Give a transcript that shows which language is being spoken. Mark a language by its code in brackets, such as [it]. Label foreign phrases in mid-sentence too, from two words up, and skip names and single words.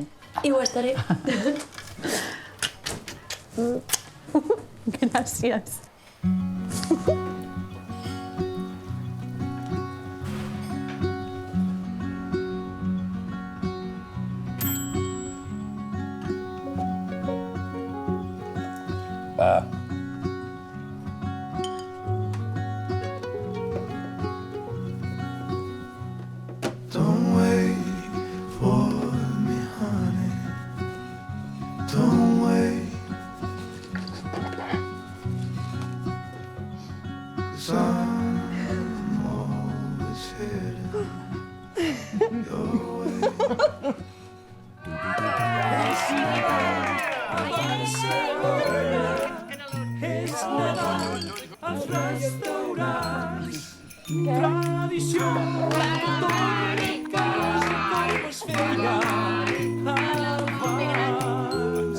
[ca] I ho estaré. Gràcies. Va. [en] Don't wait for me, honey. Don't wait. 'Cause I'm always headed your way. [ca] als restaurants. Tradició, tòniques, com es feia abans.